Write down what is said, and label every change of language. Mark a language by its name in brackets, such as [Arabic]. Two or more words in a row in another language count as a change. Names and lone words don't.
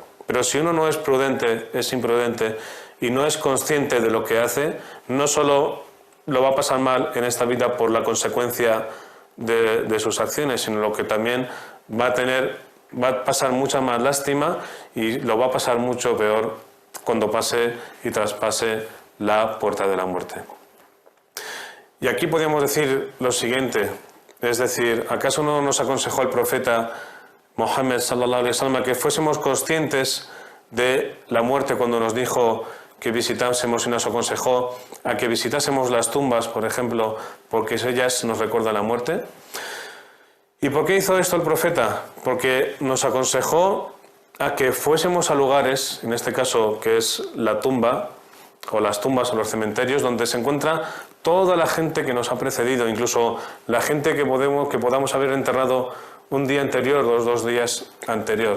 [Spanish] Pero si uno no es prudente, es imprudente y no es consciente de lo que hace, no solo lo va a pasar mal en esta vida por la consecuencia de sus acciones, sino lo que también va a pasar mucha más lástima y lo va a pasar mucho peor cuando pase y traspase la puerta de la muerte. Y aquí podríamos decir lo siguiente, es decir, ¿acaso no nos aconsejó el profeta Mohammed [Arabic] صلى الله عليه وسلم [Spanish] que fuésemos conscientes de la muerte cuando nos dijo que visitásemos y nos aconsejó a que visitásemos las tumbas, por ejemplo, porque ellas nos recuerdan la muerte? ¿Y por qué hizo esto el profeta? Porque nos aconsejó a que fuésemos a lugares, en este caso que es la tumba, o las tumbas o los cementerios, donde se encuentra toda la gente que nos ha precedido, incluso la gente que podamos haber enterrado un día anterior o 2 días anterior.